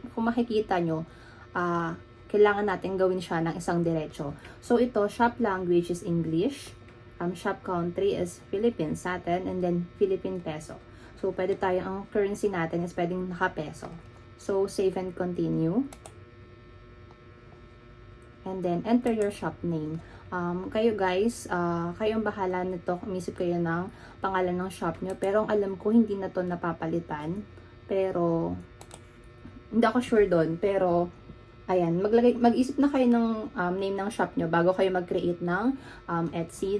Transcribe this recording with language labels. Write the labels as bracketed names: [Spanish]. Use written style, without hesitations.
[Filipino] Kung makikita nyo, kailangan natin gawin siya ng isang diretso. [English] So, ito, shop language is English. Shop country is Philippines [Filipino] sa atin. [English] And then, Philippine peso. [Filipino] So, pwede tayo, ang currency natin is pwedeng naka-peso. [English] So, save and continue. And then, enter your shop name. [Filipino] Kayo guys, kayong bahala nito. Umisip kayo ng pangalan ng shop nyo. Pero ang alam ko, hindi na to napapalitan. Pero, hindi ako sure doon. Pero, ayan, mag-isip na kayo ng name ng shop nyo bago kayo mag-create ng Etsy.